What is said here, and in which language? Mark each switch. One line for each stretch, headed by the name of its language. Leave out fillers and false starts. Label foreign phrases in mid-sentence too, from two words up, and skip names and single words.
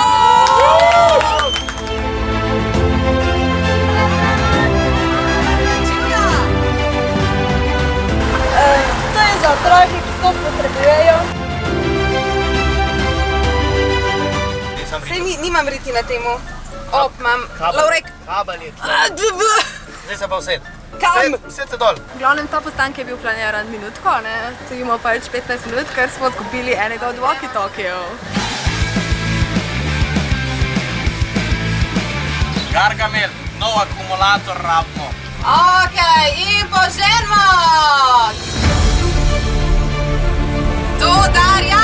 Slovenian: To je za otroke, ki to potrebujejo. Sej nimam riti na temu. Op, imam Laurek. Kabel je. Zdaj se pa used. Kam? Used se dol. V glavnem, ta postanek je bil planiran minutko, ne? Stojimo pač 15 minut, ker smo odkupili enega od walkie-talkijev. Gargamel, nov akumulator rabimo. Okej, in poženimo! Tu, Darja!